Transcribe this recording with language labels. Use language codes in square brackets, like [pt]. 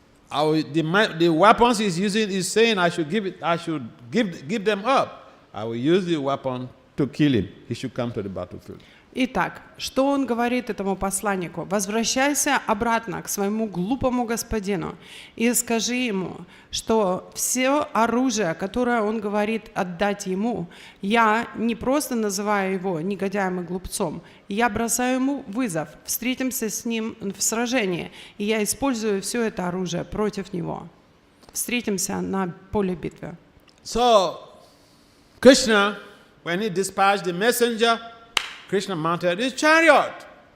[en] The weapons he's using, he's saying I should give them up. I will use the weapon to kill him. He should come to the battlefield. [ru] Итак, что он говорит этому посланнику? «Возвращайся обратно к своему глупому господину и скажи ему, что все оружие, которое он говорит отдать ему, я не просто называю его негодяем и глупцом, я бросаю ему вызов, встретимся с ним в сражении, и я использую все это оружие против него. Встретимся на поле битвы». [en] So, Krishna, when he dispatched the messenger, Krishna mounted his chariot.